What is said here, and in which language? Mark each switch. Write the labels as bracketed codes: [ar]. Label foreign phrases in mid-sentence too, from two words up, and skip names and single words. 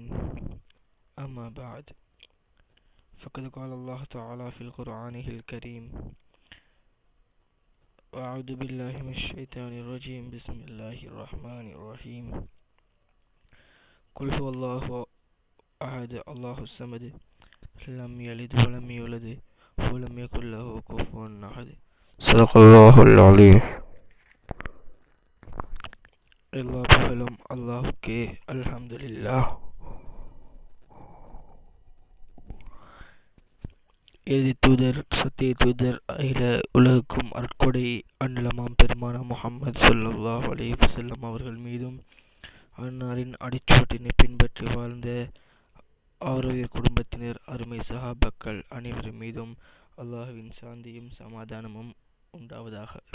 [ar] أما بعد، فقد قال الله تعالى في القرآن الكريم: أعوذ بالله من الشيطان الرجيم. بسم الله الرحمن الرحيم. قل هو الله أحد الله الصمد لم يلد ولم يولد ولم يكن له كفوا أحد. صدق الله العظيم. [ta] எல்லா புகழும் அல்லாஹ்வுக்கே. அல்ஹம்துலில்லாஹ். இறுதி தூதர், சத்திய தூதர், அகில உலகுக்கும் அற்கொடை அன்னலமாம் பெருமான முஹம்மது [ar] صلى الله عليه وسلم [ta] அவர்கள் மீதும், அன்னாரின் அடிச்சுவட்டினை பின்பற்றி வாழ்ந்த ஆரோக்கிய குடும்பத்தினர், அருமை சஹாபாக்கள் அனைவர் மீதும் அல்லாஹ்வின் சாந்தியும் சமாதானமும் உண்டாவதாக.